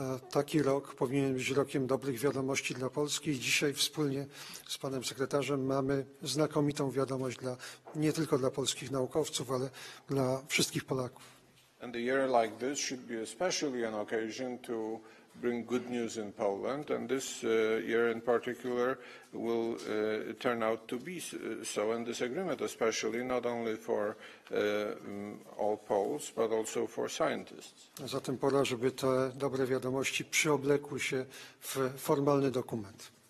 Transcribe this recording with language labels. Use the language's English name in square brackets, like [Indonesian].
[Polish] Taki rok powinien być rokiem dobrych wiadomości dla Polski i dzisiaj wspólnie z panem sekretarzem mamy znakomitą wiadomość nie tylko dla polskich naukowców, ale dla wszystkich Polaków. [English] And a year like this should be especially an occasion to bring good news in Poland, and this year in particular will turn out to be so, and this agreement especially, not only for all Poles, but also for scientists. [Polish] Zatem pora, żeby te dobre wiadomości przyoblekły się w formalny dokument.